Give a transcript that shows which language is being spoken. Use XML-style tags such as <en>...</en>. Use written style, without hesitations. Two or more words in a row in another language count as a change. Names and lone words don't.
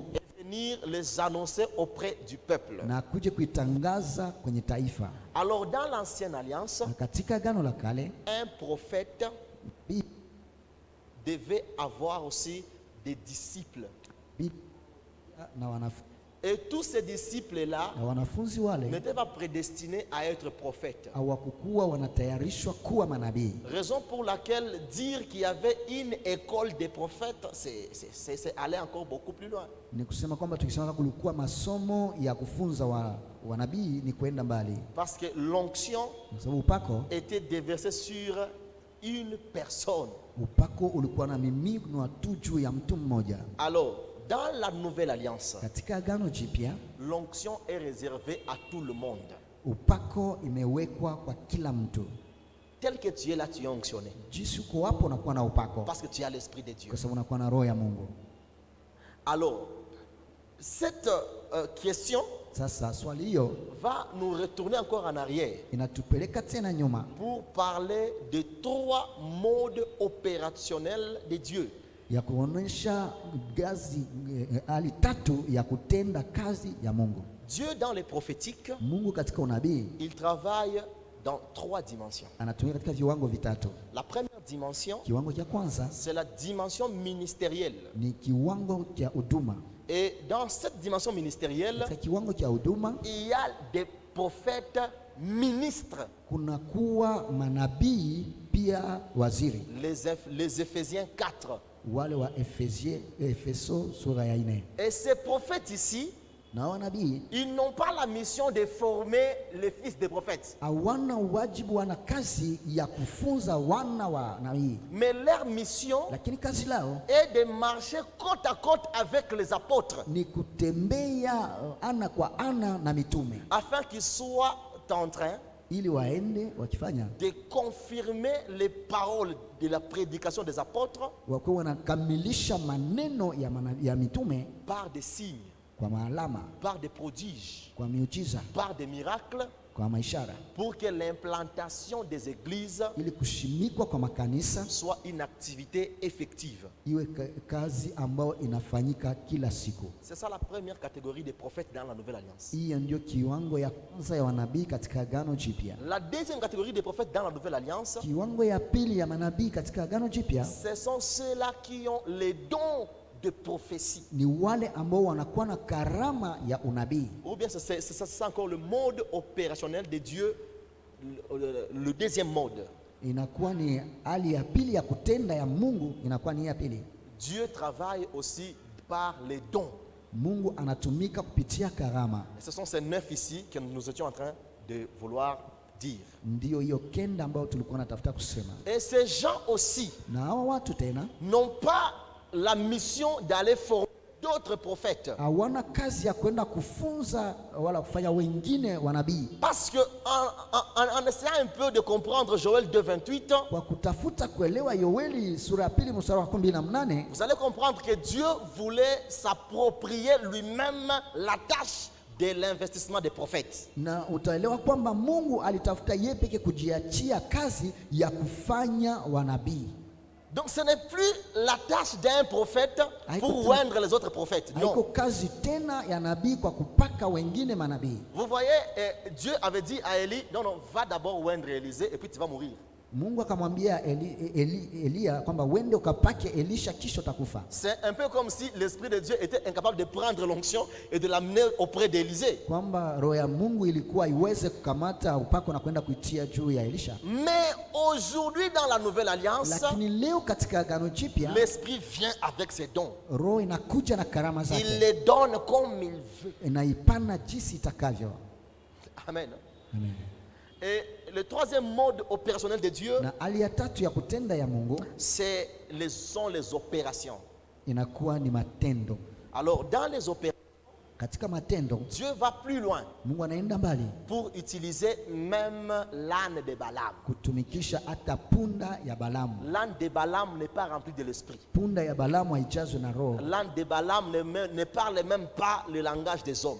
<fr>et venir les annoncer auprès du peuple.</fr> <sw>na kuja kuitangaza kwenye taifa.</sw> <fr>Alors dans l'ancienne alliance,</fr> <sw>Na katika Agano la Kale</sw> <fr>un prophète</fr> <sw>nabii</sw> <fr>devait avoir aussi des disciples.</fr> <sw>na wanafunzi</sw> <fr>Et tous ces disciples-là</fr> <sw>na wanafunzi wale</sw> <fr>n'étaient pas prédestinés à être prophètes.</fr> <sw>hawakukuwa wanatayarishwa kuwa manabii.</sw> <fr>Raison pour laquelle dire qu'il y avait une école des prophètes, c'est aller encore beaucoup plus loin.</fr> <sw>Ni kusema kwamba tukisema kulikuwa masomo ya kufunza wanabii ni kwenda mbali,</sw> <fr>Parce que l'onction</fr> <sw>kwa sababu upako</sw> <fr>était déversée sur une personne.</fr> <sw>ulikuwa na miminwa tu juu ya mtu mmoja.</sw> <fr>Alors, dans la nouvelle alliance,</fr> <sw>Katika Agano Jipya</sw> <fr>l'onction est réservée à tout le monde.</fr> <sw>upako imewekwa kwa kila mtu.</sw> <fr>Tel que tu es là, tu es onctionné.</fr> <sw>Jinsi uko hapo unakuwa na upako,</sw> <fr>Parce que tu as l'Esprit de Dieu.</fr> <sw>kwa sababu unakuwa na roho ya Mungu.</sw> <fr>Alors, cette question</fr> <sw>Sasa swali hiyo</sw> <fr>va nous retourner encore en arrière</fr> <sw>inatupeleka tena nyuma</sw> <fr>pour parler de 3 modes opérationnels de Dieu.</fr> <sw>ya kuonesha hali tatu ya kutenda kazi ya Mungu.</sw> <fr>Dieu, dans les prophétiques,</fr> <sw>Mungu katika unabii</sw> <fr>il travaille dans 3 dimensions.</fr> <sw>anatumia katika viwango vitatu.</sw> <fr>La première dimension,</fr> <sw>Kiwango cha kwanza</sw> <fr>c'est la dimension ministérielle.</fr> <sw>ni kiwango cha huduma.</sw> <fr>Et dans cette dimension ministérielle,</fr> <sw>katika kiwango cha huduma</sw> <fr>il y a des prophètes ministres.</fr> <sw>kunakuwa manabii pia waziri.</sw> <fr>Les Éphésiens 4.</fr> <sw>Wale wa Efeso sura ya 4.</sw> <fr>Et ces prophètes ici,</fr> <sw>Na wanabii</sw> <fr>ils n'ont pas la mission de former les fils des prophètes.</fr> <sw>hawana wajibu, wana kazi ya kufunza wana wa nabii,</sw> <fr>Mais leur mission</fr> <sw>lakini kazi lao</sw> <fr>est de marcher côte à côte avec les apôtres,</fr> <sw>ni kutembea ana kwa ana na mitume,</sw> <fr>afin qu'ils soient en train</fr> <sw>ili waende wakifanya</sw> <fr>de confirmer les paroles de la prédication des apôtres</fr> <sw>wakuwa wanakamilisha maneno ya mitume</sw> <fr>par des signes,</fr> <sw>kwa maalama,</sw> <fr>par des prodiges,</fr> <sw>kwa miujiza,</sw> <fr>par des miracles,</fr> <sw>kwa maishara,</sw> <fr>pour que l'implantation des églises</fr> <sw>ili kushimikwa kwa makanisa</sw> <fr>soit une activité effective.</fr> <sw>iwe kazi ambayo inafanyika kila siku.</sw> <fr>C'est ça la première catégorie des prophètes dans la Nouvelle Alliance.</fr> <sw>Hiyo ndio kiwango ya kwanza ya wanabii katika Agano Jipya.</sw> <fr>La deuxième catégorie des prophètes dans la Nouvelle Alliance,</fr> <sw>Kiwango ya pili ya manabii katika Agano Jipya</sw> <fr>ce sont ceux-là qui ont les dons de prophétie.</fr> <sw>ni wale ambao wanakuwa na karama ya unabii,</sw> <fr>Ou bien c'est encore le mode opérationnel de Dieu, le deuxième mode.</fr> <sw>inakuwa ni hali ya pili ya kutenda ya Mungu, inakuwa ni ya pili.</sw> <fr>Dieu travaille aussi par les dons.</fr> <sw>Mungu anatumika kupitia karama.</sw> <fr>Et ce sont ces 9 ici que nous étions en train de vouloir dire.</fr> <sw>Ndio hiyo kenda ambayo tulikuwa natafuta kusema.</sw> <fr>Et ces gens aussi</fr> <sw>Na hao watu tena</sw> <fr>n'ont pas la mission d'aller former d'autres prophètes.</fr> <sw>hawana kazi ya kwenda kufunza wala kufanya wengine wanabii.</sw> <fr>Parce que en essayant un peu de comprendre Joël 2:28,</fr> <sw>Kwa kutafuta kuelewa Yoeli sura ya 2 mstari wa 18,</sw> <fr>vous allez comprendre que Dieu voulait s'approprier lui-même la tâche de l'investissement des prophètes.</fr> <sw>na utaelewa kwamba Mungu alitafuta yeye peke kujiachia kazi ya kufanya wanabii.</sw> <fr>Donc ce n'est plus la tâche d'un prophète pour oindre les autres prophètes.</fr> <sw>Haiko</sw> <fr>Non.</fr> <sw>kazi tena ya nabii kwa kupaka wengine manabii.</sw> <fr>Vous voyez, Dieu avait dit à Élie, non, non, va d'abord oindre Élisée et puis tu vas mourir.</fr> <sw>Mungu akamwambia Elia kwamba wende ukapake Elisha kisha utakufa.</sw> <fr>C'est un peu comme si l'Esprit de Dieu était incapable de prendre l'onction et de l'amener auprès d'Élisée.</fr> <sw>Kwamba roho ya Mungu ilikuwa iweze kukamata upako na kwenda kuitia juu ya Elisha.</sw> <fr>Mais aujourd'hui dans la Nouvelle Alliance,</fr> <sw>Lakini leo katika Agano Jipya</sw> <fr>l'Esprit vient avec ses dons.</fr> <sw>roho inakuja na karama</sw> <fr>Il</fr> <sw>zake,</sw> <fr>les donne comme il veut.</fr> <sw>inaipana jinsi itakavyo.</sw> <fr>Amen.</fr> <sw>Amen.</sw> <fr>Et le troisième mode opérationnel de Dieu,</fr> <sw>Na hali ya tatu ya kutenda ya Mungu</sw> <fr>sont les opérations.</fr> <sw>inakuwa ni matendo.</sw> <fr>Alors dans les opérations,</fr> <sw>Katika matendo</sw> <fr>Dieu va plus loin</fr> <sw>Mungu anaenda mbali</sw> <fr>pour utiliser même l'âne de Balaam.</fr> <sw>kutumikisha hata punda ya Balamu.</sw> <fr>L'âne de Balaam n'est pas rempli de l'esprit.</fr> <sw>Punda ya Balamu haijazwe na roho.</sw> <fr>L'âne de Balaam ne parle même pas le langage des hommes.</fr>